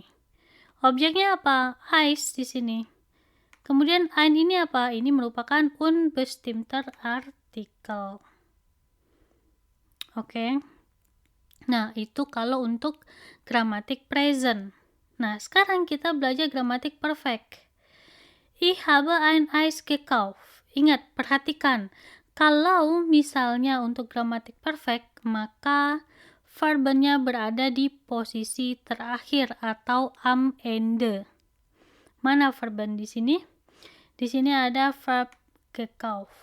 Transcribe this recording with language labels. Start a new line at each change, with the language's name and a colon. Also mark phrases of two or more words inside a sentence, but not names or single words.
Indonesian: Objeknya apa? Eis di sini. Kemudian ein ini apa? Ini merupakan
German: unbestimmter Artikel.
Indonesian: Oke. Nah, itu kalau untuk gramatik present. Nah, sekarang kita belajar gramatik perfect.
German: Ich habe ein Eis gekauft.
Indonesian: Ingat, perhatikan. Kalau misalnya untuk gramatik perfect, maka verbnya berada di posisi terakhir atau
German: am Ende.
Indonesian: Mana verben di sini? Di sini ada verb gekauft.